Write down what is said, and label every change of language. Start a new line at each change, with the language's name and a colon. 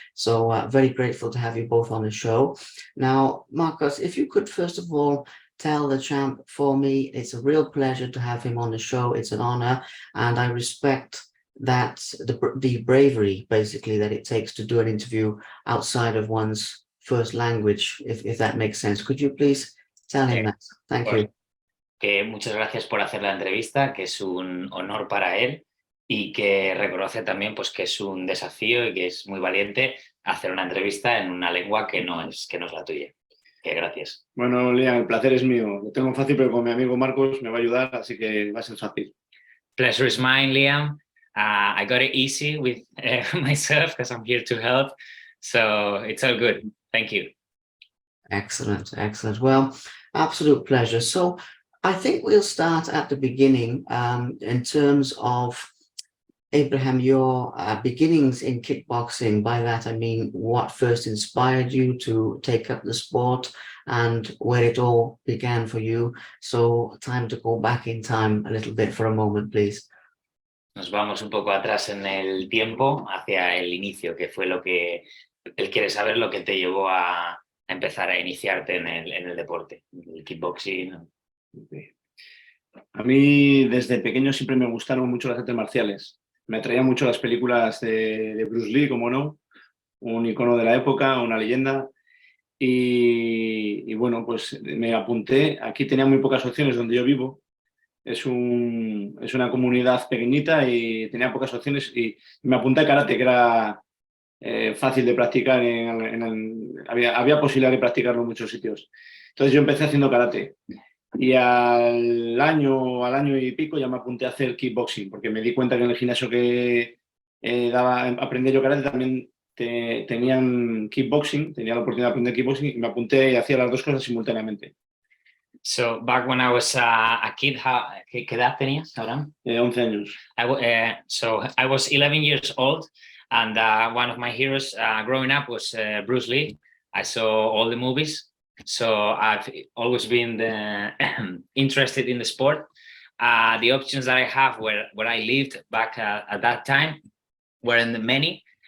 English: So very grateful to have you both on the show. Now, Marcos, if you could first of all tell the champ for me, it's a real pleasure to have him on the show. It's an honor, and I respect that the bravery basically that it takes to do an interview outside of one's first language, if that makes sense. Could you please tell him that? Thank you.
Spanish: Que muchas gracias por hacer la entrevista, que es un honor para él y que reconoce también pues, que es un desafío y que es muy valiente hacer una entrevista en una lengua que no es la tuya. Que gracias. Bueno, Liam, el placer es mío. Lo tengo fácil, pero con mi amigo Marcos me va a ayudar, así que va a ser fácil.
English: Pleasure is mine, Liam. I got it easy with myself because I'm here to help. So it's all good. Thank you. Excellent, excellent. Well, absolute pleasure. So I think we'll start at the beginning in terms of, Abraham, your beginnings in kickboxing. By that, I mean, what first inspired you to take up the sport and where it all began for you. So time to go back in time a little bit for a moment, please.
Spanish: Nos vamos un poco atrás en el tiempo hacia el inicio, que fue lo que él quiere saber, lo que te llevó a empezar a iniciarte en el deporte, el kickboxing. A mí desde pequeño siempre me gustaron mucho las artes marciales. Me atraían mucho las películas de Bruce Lee, como no, un icono de la época, una leyenda. Y bueno, pues me apunté. Aquí tenía muy pocas opciones donde yo vivo. Es una comunidad pequeñita y tenía pocas opciones, y me apunté a karate, que era fácil de practicar. Había posibilidad de practicarlo en muchos sitios. Entonces yo empecé haciendo karate. Y al año y pico ya me apunté a hacer kickboxing, porque me di cuenta que en el gimnasio que aprendí yo karate también tenían kickboxing, tenía la oportunidad de aprender kickboxing, y me apunté y hacía las dos cosas simultáneamente.
English: So back when I was a kid,
Spanish: ¿qué edad tenías,
English: Abraham?
Spanish: 11 años.
English: So I was 11 years old, and one of my heroes growing up was Bruce Lee. I saw all the movies. So I've always been interested in the sport. The options that I have where I lived back at that time weren't many.